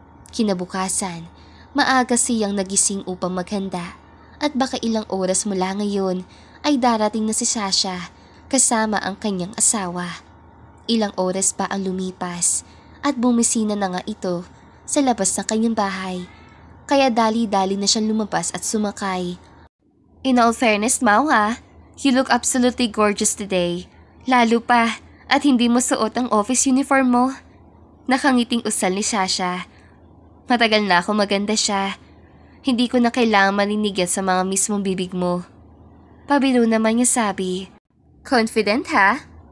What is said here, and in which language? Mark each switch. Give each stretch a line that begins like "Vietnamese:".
Filipino: Kinabukasan, maaga siyang nagising upang maghanda at baka ilang oras mula ngayon ay darating na si Sasha kasama ang kanyang asawa. Ilang oras pa ang lumipas at bumisina na nga ito sa labas ng kanyang bahay. Kaya dali-dali na siyang lumabas at sumakay.
English: In all fairness, Mau ha, you look absolutely gorgeous today.
Filipino: Lalo pa at hindi mo suot ang office uniform mo. Nakangiting usal ni Sasha. Matagal na ako maganda siya. Hindi ko na kailangan marinig yan sa mga mismong bibig mo. Pabiro naman niya sabi. Confident ha?